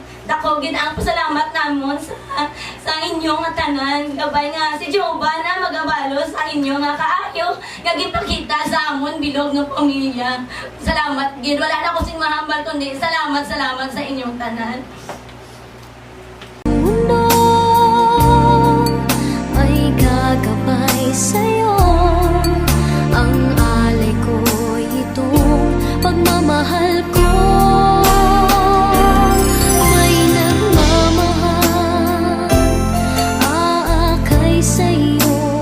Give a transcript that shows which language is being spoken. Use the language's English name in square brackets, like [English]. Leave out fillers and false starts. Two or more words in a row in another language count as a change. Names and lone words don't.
[Hiligaynon] Dako gid ang pasalamat namon sa inyong nga tanan. Gabay nga si Jehovah na magabalo sa inyo nga kaayo nga gipakita sa amon bilog nga pamilya. Salamat gid. Wala na ko sing mahambal kundi salamat sa inyong tanan. [Filipino] Mundo ay gagabay sa'yo. Ang alay ko'y itong pagmamahal ko. May nagmamahal, aakay sa'yo.